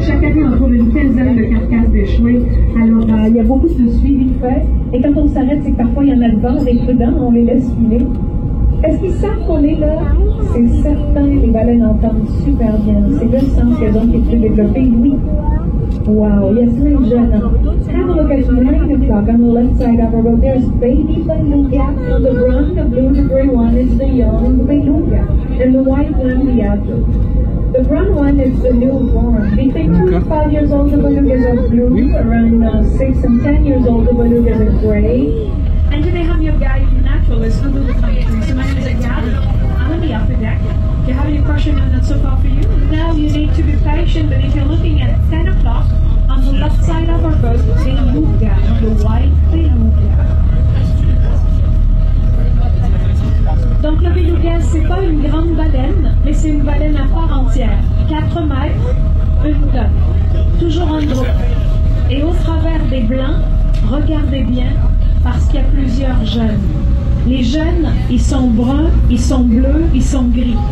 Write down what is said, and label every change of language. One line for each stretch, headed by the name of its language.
French: Chaque année, on trouve une quinzaine de carcasses d'échouées. Alors, il y a beaucoup de suivi fait. Et quand on s'arrête, c'est que parfois, il y en a devant, on est prudent, on les laisse filer. Est-ce qu'ils savent qu'on est là? C'est certain, les baleines entendent super bien. C'est le sens qu'elles ont qui est plus développé, oui.
English: Wow, yes, please, Jenna. Have a look at 9 o'clock on the left side of our road. There's baby beluga on the brown, the blue, the gray one is the young beluga. And the white one, the adult. The brown one is the newborn. Between 2 and 5 years old, the belugas are blue. Around 6 and 10 years old, the belugas are gray. And today I'm your guide naturalist under the country. So my name is Gabby. I'm on the upper deck. If you have any questions on that so far for you, now you need to be patient. But if you're looking at 10 o'clock, on the left side of our boat, beluga, the white beluga.
French: Donc le beluga, c'est pas une grande baleine, mais c'est une baleine à part entière. 4 mètres, 1 tonne. Toujours en groupe. Et au travers des blancs, regardez bien, parce qu'il y a plusieurs jeunes. Les jeunes, ils sont bruns, ils sont bleus, ils sont gris.